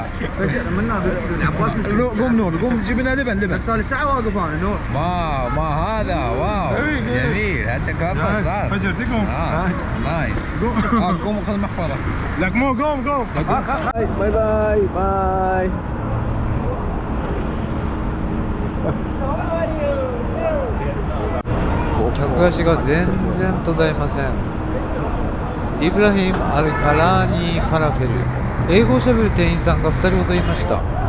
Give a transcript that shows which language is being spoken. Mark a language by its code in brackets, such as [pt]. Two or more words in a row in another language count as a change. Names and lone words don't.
[ar] منا بيرسل العباس قوم نور قوم جيب لنا لبن صار لي ساعه واقف انا نور ما هذا واو جميل هسه كفر صار فجرتكم نايس قوم خذ المحفظه لك مو قوم [en] Bye bye bye. [ja] 客足が全然途絶えません。イブラヒム・アルカラーニー・ファラフェル、英語をしゃべる店員さんが2人ほどいました。